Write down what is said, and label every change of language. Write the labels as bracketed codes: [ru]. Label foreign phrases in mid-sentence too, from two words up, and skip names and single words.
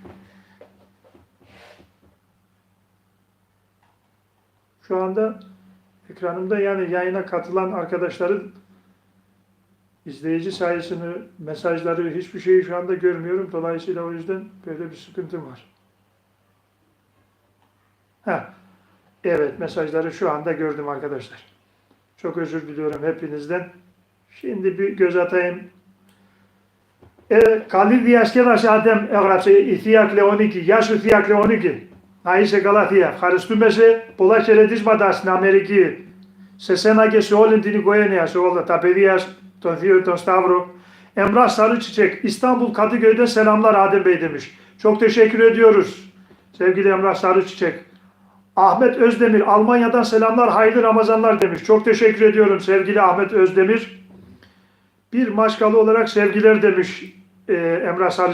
[tr] Şu anda ekranımda yani yayına katılan arkadaşların izleyici sayısını, mesajları, hiçbir şeyi şu anda görmüyorum. Dolayısıyla o yüzden böyle bir sıkıntım var. Evet, mesajları şu anda gördüm arkadaşlar. Çok özür diliyorum hepinizden. Şimdi bir göz atayım. [el] Καλή διασκέδαση Άντεμ, έγραψε η Θεία Κλεονίκη. Γεια σου Θεία Κλεονίκη. Να είσαι καλά Θεία. Ευχαριστούμε σε, πολλά χαιρετίσματα στην Αμερική. Σε σένα και σε όλη την οικογένεια, σε όλα τα παιδιά, τον Θείο, τον Σταύρο. [tr] Emrah Sarıçiçek, İstanbul Kadıköy'den selamlar Adem Bey demiş. Çok teşekkür ediyoruz. Sevgili Emrah Sarıçiçek. Ahmet Özdemir, Almanya'dan selamlar, hayırlı Ramazanlar demiş. Çok teşekkür ediyorum sevgili Ahmet Özdemir. Bir Maşkalı olarak sevgiler demiş Emrah Sarıçiçek.